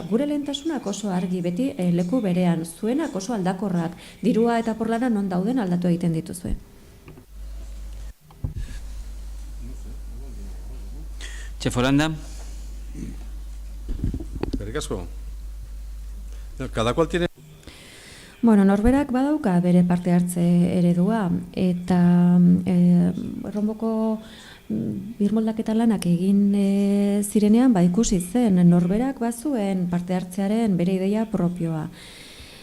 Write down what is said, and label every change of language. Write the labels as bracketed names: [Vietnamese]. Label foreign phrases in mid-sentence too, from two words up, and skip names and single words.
[Basque] Gure lehentasunak oso argi, beti leku berean, zuenak oso aldakorrak, dirua eta porlana non dauden aldatu egiten dituzue. Txeforanda. Eskerrik asko. [Spanish] Cada cual tiene... [Basque] Norberak badauka bere parte hartze eredua, eta erronboko birmoldaketa lanak egin zirenean ikusi zen, norberak bazuen parte hartzearen bere ideia propioa.